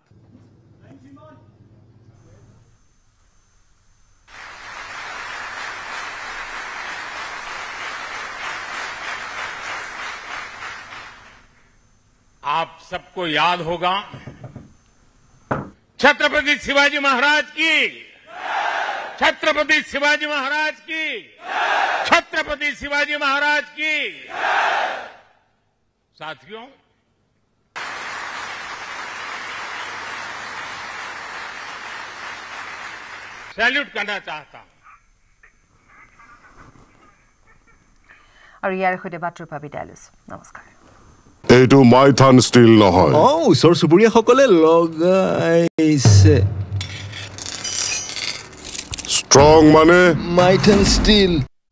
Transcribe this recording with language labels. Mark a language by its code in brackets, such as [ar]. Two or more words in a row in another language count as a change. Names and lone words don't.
[hi] आप सबको याद होगा छत्रपति शिवाजी महाराज की, छत्रपति शिवाजी महाराज की, छत्रपति शिवाजी महाराज की। साथियों, सैल्यूट करना चाहता हूं। [as] আৰু ইয়াৰ সৈতে বাৰ্তাৰ পৰা বিদায় লৈছো নমস্কাৰ এইটো মাইথান ষ্টিল নহয় ওচৰ চুবুৰীয়াসকলে লগাইছে ষ্ট্ৰং মানে মাইথান ষ্টিল